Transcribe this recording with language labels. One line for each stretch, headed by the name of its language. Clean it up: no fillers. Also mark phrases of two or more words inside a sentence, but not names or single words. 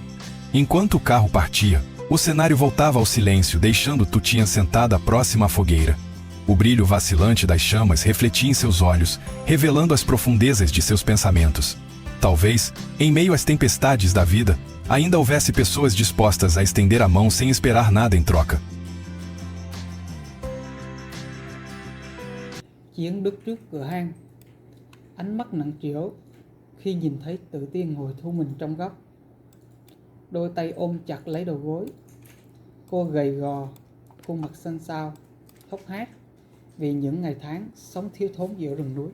Portuguese: Enquanto o carro partia, o cenário voltava ao silêncio, deixando Tu Tien sentada próxima à fogueira. O brilho vacilante das chamas refletia em seus olhos, revelando as profundezas de seus pensamentos. Talvez, em meio às tempestades da vida, ainda houvesse pessoas dispostas a estender a mão sem esperar nada em troca.
Vietnamese: Chiến đứng trước cửa hang, ánh mắt nặng trĩu khi nhìn thấy Tự Tiên ngồi thu mình trong góc. Đôi tay ôm chặt lấy đầu gối. Cô gầy gò, khuôn mặt xanh xao, hốc hác vì những ngày tháng sống thiếu thốn giữa rừng núi.